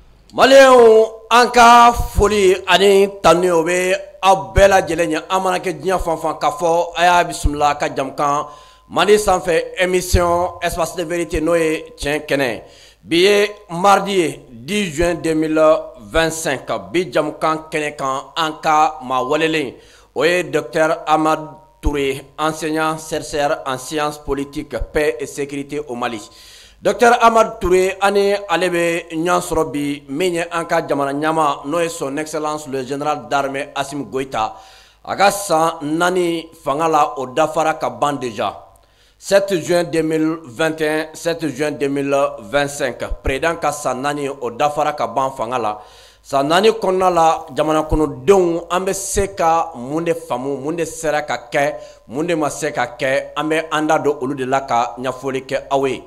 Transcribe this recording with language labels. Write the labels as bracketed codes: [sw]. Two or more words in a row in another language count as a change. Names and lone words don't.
[bm] Maliyɛnw an ka foli ani tanu o bɛ aw bɛɛ lajɛlen ye an mana kɛ diɲɛ fan fan k'a fɔ a y'a bisimila ka jamukan Mali sanfɛ [fr] émission espace de vérité [bm] n'o ye tiɲɛ kɛnɛ bi ye mardi ye 10 juin 2025 bi jamukan kɛnɛ kan an ka maa walelen o ye Dr Amadu Touré, [fr] enseignant chercheur en sciences politiques, paix et sécurité au Mali. [bm] Dr Amadu Touré ani ale bɛ ɲɔgɔn sɔrɔ bi min ye an ka jamana ɲɛmaa n'o ye [fr] son excellence le général d'armée [bm] Assimi Goïta a ka san 4 fanga la o dafara ka ban déjà 7 juin 2021 7 juin 2025 président ka san 4 o dafara ka ban fanga la san 4 kɔnɔna la jamana kɔnɔdenw an bɛ se ka mun de faamu mun de sera ka kɛ mun de ma se ka kɛ an bɛ an da don olu de la ka ɲɛfɔli kɛ aw ye.